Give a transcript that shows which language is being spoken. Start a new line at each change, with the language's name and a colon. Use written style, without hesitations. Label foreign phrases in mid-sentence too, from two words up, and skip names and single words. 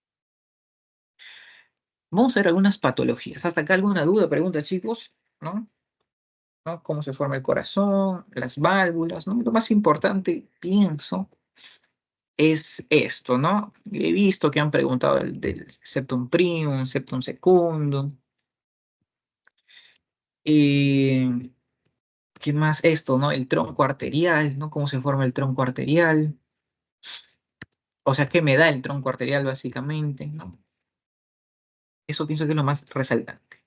Spanish: Vamos a ver algunas patologías. ¿Hasta acá alguna duda, pregunta, chicos? ¿No? ¿No? ¿Cómo se forma el corazón? Las válvulas, ¿no? Lo más importante, pienso, es esto, ¿no? He visto que han preguntado del
Latin: septum primum, septum secundum.
Spanish: ¿Qué más? Esto, ¿no? El tronco arterial, ¿no? ¿Cómo se forma el tronco arterial? O sea, ¿qué me da el tronco arterial, básicamente? ¿No? Eso pienso que es lo más resaltante.